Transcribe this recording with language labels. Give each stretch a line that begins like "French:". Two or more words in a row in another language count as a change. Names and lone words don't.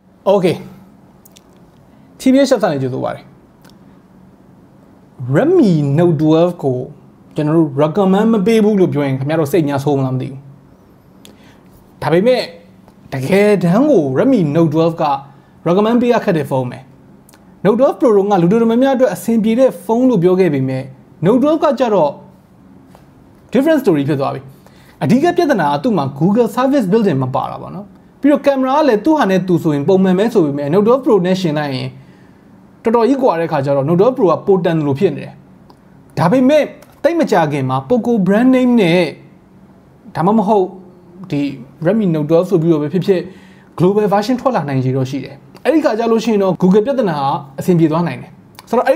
Burmese: Okay. TBH Labs နဲ့ကြိုဆိုပါတယ် Redmi Note 12 ကိုကျွန်တော်တို့ recommend မပေးဘူးလို့ပြောရင်ခင်ဗျားတို့စိတ်ညာဆိုးမလားမ သိဘူးဒါပေမဲ့တကယ်တမ်းကို Redmi Note 12 က recommend ပေးရခက်တဲ့ဖုန်းပဲ Note 12 Pro ကလူတို့များအတွက်အဆင်ပြေတဲ့ဖုန်းလို့ပြောခဲ့ပေမဲ့ Note 12 ကကြတော့
English: different story
Burmese: ဖြစ်သွားပြီအဓိကပြဿနာကသူ့မှာ Google Service Built-in မပါတာပေါ့နော်ပြီးတော့ကင်မရာကလည်းသူ့ဟာနဲ့သူဆိုရင်ပုံမှန်ပဲဆိုပေ မဲ့ Note 12 Pro နဲ့ရှင်လိုက်ရင်တော်တော်ကြီးกว่าတဲ့ခါကျတော့ Note 12 Pro ကပိုတန်လို့ဖြစ်နေတယ်ဒါပေမဲ့တိတ်မကြခင်မှာ Poco
English: brand name
Burmese: နဲ့ဒါမှမဟုတ်ဒီ Redmi Note 12ဆိုပြီးတော့ပဲဖြစ်ဖြစ်
English: global version
Burmese: ထွက်လာနိုင်ကြတော့ရှိတယ်အဲ့ဒီခါကျလို့ရှိရင်တော့ Google ပြဿနာကအဆင်ပြေသွားနိုင်တယ်ဆိုတော့အဲ့ဒီ